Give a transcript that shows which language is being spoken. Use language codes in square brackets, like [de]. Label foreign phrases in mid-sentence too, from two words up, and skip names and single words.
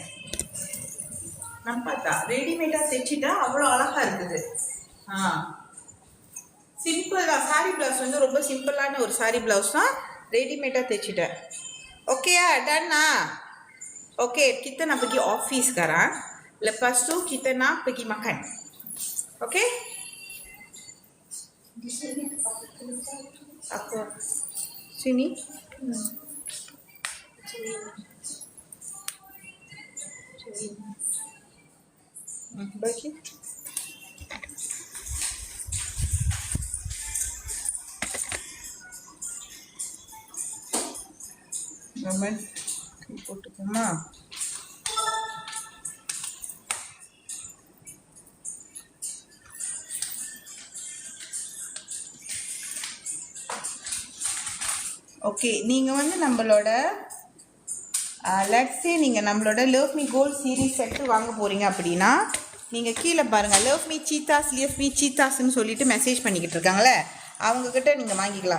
[ta] நான் பார்த்தா ரெடிமேடாக தைச்சிட்டா அவ்வளோ அழகாக இருக்குது. சிம்பிள் தான். சாரி ப்ளவுஸ் வந்து ரொம்ப சிம்பிளான ஒரு சாரி ப்ளவுஸ் தான். ரெடிமேடாக தைச்சிட்டேன். ஓகேயா? டன்னா? [ms] Oke, kita nak pergi office sekarang. Lepas tu kita nak pergi makan. Okey? Di sini Apa? Sini? Bagi. Aman. [ta] போட்டுக்கோமா? ஓகே, நீங்கள் வந்து நம்மளோட [en] let's say [ta] நீங்கள் நம்மளோட லவ் மீ கோல்ட் சீரீஸ் செட்டு வாங்க போகிறீங்க அப்படின்னா நீங்கள் கீழே பாருங்கள், லவ் மீ சீத்தாஸ்ன்னு சொல்லிட்டு மெசேஜ் பண்ணிக்கிட்டு இருக்காங்களே, அவங்கக்கிட்ட நீங்கள் வாங்கிக்கலாம்.